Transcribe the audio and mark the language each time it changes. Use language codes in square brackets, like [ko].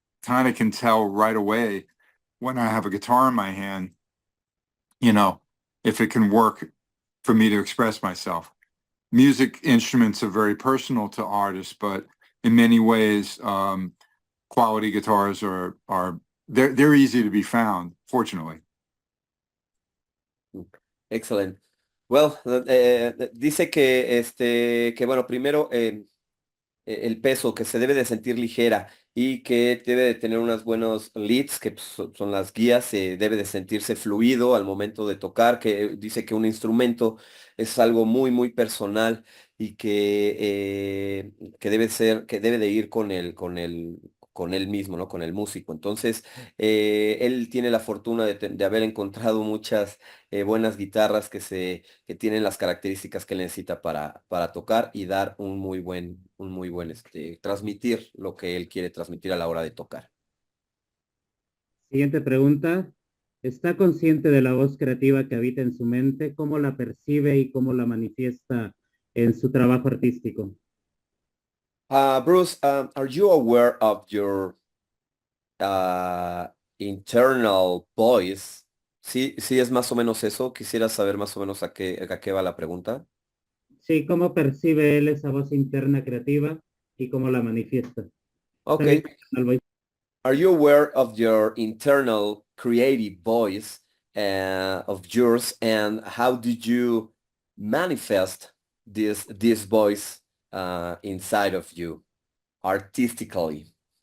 [en] kind of can tell right away when I have a guitar in my hand, you know, if it can work for me to express myself. Music instruments are very personal to artists, but in many ways, quality guitars they're easy to be found, fortunately. Excellent. [es] Well, dice que bueno, primero el peso, que se debe de sentir ligera y que debe de tener unos buenos leads, que pues, son las guías, debe de sentirse fluido al momento de tocar, que dice que un instrumento es algo muy, muy personal y que debe de ir con él mismo, ¿no? Con el músico. Entonces, él tiene la fortuna de haber encontrado muchas buenas guitarras que tienen las características que él necesita para tocar y dar un muy buen, transmitir lo que él quiere transmitir a la hora de tocar. Siguiente pregunta. ¿Está consciente de la voz creativa que habita en su mente? ¿Cómo la percibe y cómo la manifiesta en su trabajo artístico? [en] Bruce, are you aware of your internal voice? [es] Sí, sí es más o menos eso. Quisiera saber más o menos a qué va la pregunta. Sí, ¿cómo percibe él esa voz interna creativa y cómo la manifiesta? Okay. [en] Are you aware of your internal creative voice of yours, and how did you manifest this voice inside of you artistically?